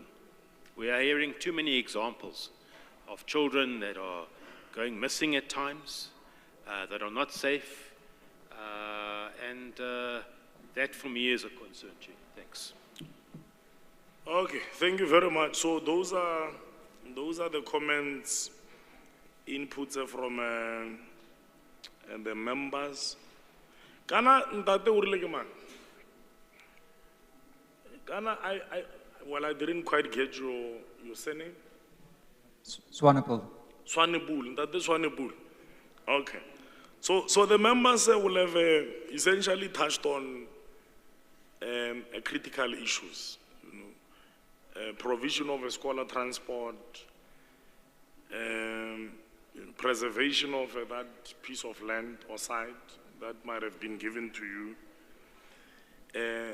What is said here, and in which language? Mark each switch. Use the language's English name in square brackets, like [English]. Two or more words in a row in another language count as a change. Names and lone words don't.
[English] We are hearing too many examples of children that are going missing at times, that are not safe, and that for me is a concern, Chair. Thanks. Okay, thank you very much. So those are the comments, inputs from the members. [Southern Sotho] Kana ntate o rile ke mang? [English] Kana I didn't quite get your surname. Swanepoel. Swanepoel, ntate Swanepoel. Okay. So the members will have essentially touched on critical issues. Provision of a scholar transport, preservation of that piece of land or site that might have been given to you.